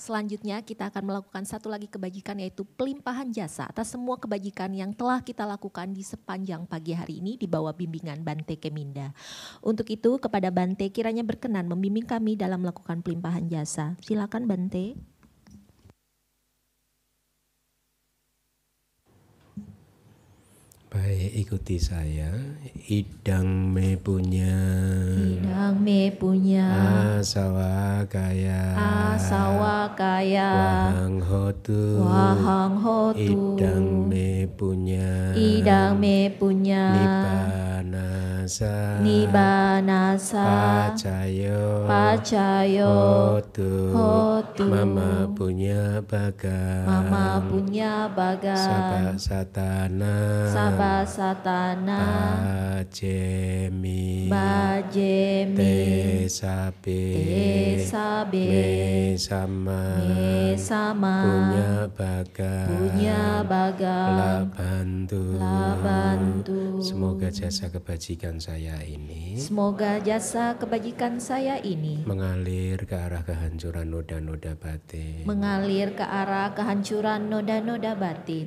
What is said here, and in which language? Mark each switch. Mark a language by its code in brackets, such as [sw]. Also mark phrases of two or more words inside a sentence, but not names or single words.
[id] Selanjutnya kita akan melakukan satu lagi kebajikan, yaitu pelimpahan jasa atas semua kebajikan yang telah kita lakukan di sepanjang pagi hari ini di bawah bimbingan Bante Keminda. Untuk itu kepada Bante kiranya berkenan membimbing kami dalam melakukan pelimpahan jasa. Silakan Bante. Baik, ikuti saya. [pi] Idang me punya asawa kaya wahang hotu idang me punya nibanasa pacayo hotu mama punya baga sabasatana bajemi tesabe mesama punya baga labantu. [id] Semoga jasa kebajikan saya ini mengalir ke arah kehancuran noda-noda batin.